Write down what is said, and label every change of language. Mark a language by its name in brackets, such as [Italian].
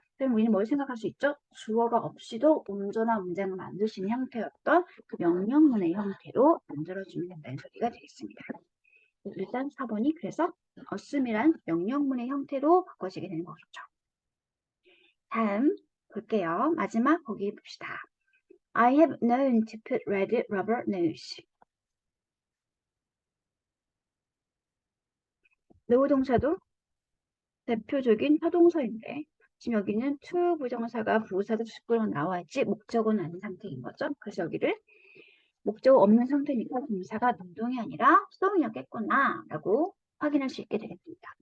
[Korean] 그럼 우리는 뭘 생각할 수 있죠? 주어가 없이도 온전한 문장을 만들 수 있는 형태였던 그 명령문의 형태로 만들어주면 된다는 소리가 되겠습니다. 일단 4번이 그래서 assume이란 명령문의 형태로 바꿔지게 되는 거겠죠. 다음 볼게요. 마지막 보기 봅시다. [English] I have known to put red rubber nose. [Korean] know 동사도 대표적인 타동사인데 지금 여기는 to 부정사가 부사도 주식으로 나와 있지 목적어는 아닌 상태인 거죠. 그래서 여기를 목적어 없는 상태니까 동사가 능동이 아니라 수동이었겠구나 라고 확인할 수 있게 되겠습니다.